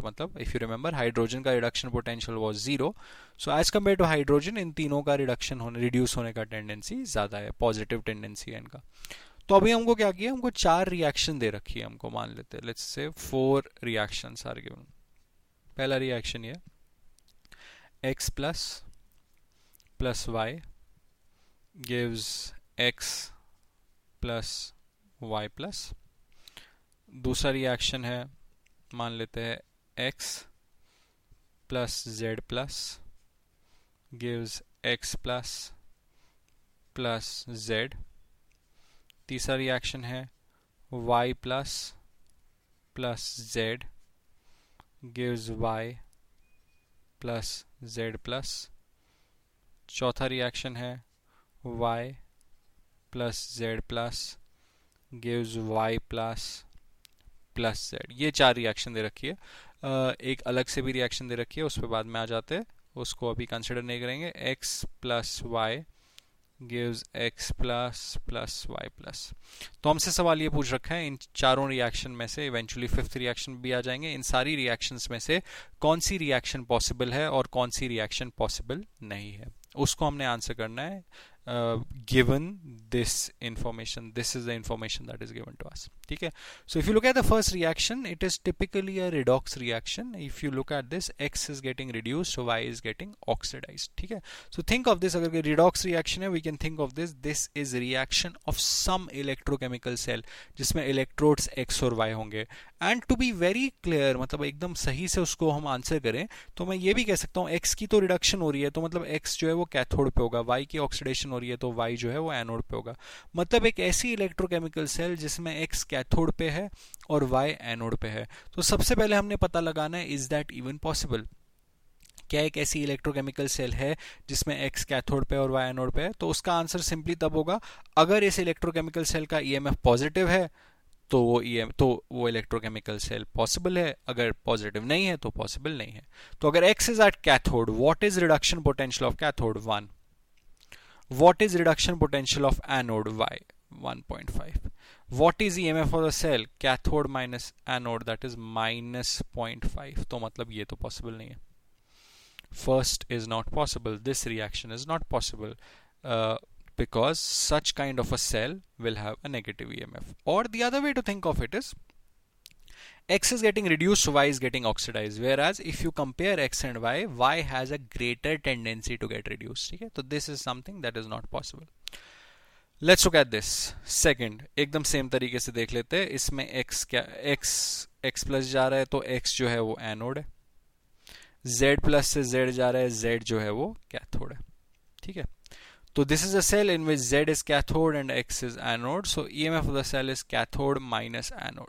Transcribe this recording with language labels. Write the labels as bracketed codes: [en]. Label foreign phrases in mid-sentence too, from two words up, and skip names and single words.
[hi] मतलब [en] if you remember, [hi] हाइड्रोजन का [en] reduction potential was 0, so as compare to hydrogen [hi] इन तीनों का रिड्यूस होने का टेंडेंसी ज्यादा है, [en] positive tendency [hi] है इनका। तो अभी हमको क्या किया, हमको 4 रिएक्शन दे रखी है, हमको मान लेते हैं [en] let's say 4 reactions are given. [hi] पहला रिएक्शन ये [en] x plus y gives x plus y plus। [hi] दूसरा रिएक्शन है, मान लेते हैं [en] x plus z plus gives x plus z। [hi] तीसरा रिएक्शन है [en] y plus z gives y plus z plus। [hi] चौथा रिएक्शन है [en] y plus z plus gives y plus z। [hi] ये 4 रिएक्शन दे रखी है। एक अलग से भी रिएक्शन दे रखी है, उस पर बाद में आ जाते हैं, उसको अभी कंसिडर नहीं करेंगे। [en] x plus y gives x plus y plus। [hi] तो हमसे सवाल ये पूछ रखा है इन चारों रिएक्शन में से, [en] eventually fifth reaction [hi] भी आ जाएंगे, इन सारी रिएक्शंस में से कौन सी रिएक्शन पॉसिबल है और कौन सी रिएक्शन पॉसिबल नहीं है, उसको हमने आंसर करना है। [en] given this information, this is the information that is given to us, [hi] ठीक है। [en] So if you look at the first reaction, it is typically a redox reaction. If you look at this, x is getting reduced, so y is getting oxidized, [hi] ठीक है। [en] So think of this, अगर redox reaction है, we can think of this is reaction of some electrochemical cell [hi] जिसमें electrodes x और y होंगे। [en] And to be very clear, [hi] मतलब एकदम सही से उसको हम आंसर करें तो मैं ये भी कह सकता हूँ x की तो रिडक्शन हो रही है, तो मतलब x जो है वो कैथोड पे होगा, y की ऑक्सीडेशन हो रही है तो y जो है वो एनोड पे होगा। मतलब एक ऐसी [en] electrochemical cell [hi] जिसमें x कैथोड पे है और y एनोड पे है। तो सबसे पहले हमने पता लगाना है [en] is that even possible, [hi] क्या एक ऐसी [en] electrochemical cell [hi] है जिसमें x कैथोड पे और y एनोड पे है। तो उसका आंसर सिंपली तब होगा अगर इस [en] electrochemical cell [hi] का EMF पॉजिटिव है तो वो [en] electrochemical cell [hi] पॉसिबल है, अगर पॉजिटिव नहीं है तो पॉसिबल नहीं है। तो अगर [en] x is at cathode, what is reduction potential of cathode? 1। What is reduction potential of anode? Y 1.5. What is EMF for the cell? Cathode minus anode, that is minus 0.5. [hi] तो मतलब ये तो possible नहीं है। [en] First is not possible. This reaction is not possible because such kind of a cell will have a negative EMF. Or the other way to think of it is x is getting reduced, y is getting oxidized, whereas if you compare x and y has a greater tendency to get reduced, [hi] ठीक है। [en] तो this is something that is not possible. Let's look at this. Second, [hi] एकदम सेम तरीके से देख लेते हैं। इसमें x प्लस जा रहा है तो x जो है वो एनोड है, z प्लस से z जा रहा है, z जो है वो कैथोड है, ठीक है। [en] तो this is a cell in which z is cathode and x is anode, so EMF of the cell is cathode minus anode.